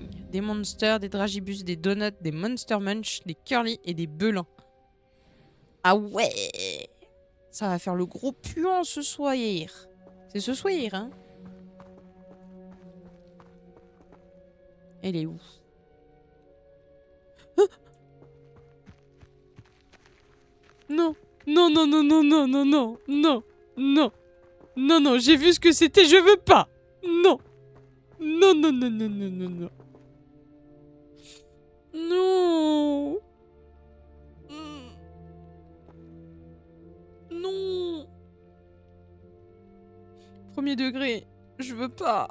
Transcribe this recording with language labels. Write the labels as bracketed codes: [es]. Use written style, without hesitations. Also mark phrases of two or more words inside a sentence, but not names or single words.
[fr] Des monsters, des dragibus, des donuts, des monster munch, des curly et des belins. Ah ouais! Ça va faire le gros puant ce soir. C'est ce soir, hein? Elle est où? Ah, non, non, non, non, non, non, non, non, non, non, non, non, j'ai vu ce que c'était, je veux pas. Non, non, non, non, non, non, non, non. Non. Non. Premier degré, je veux pas.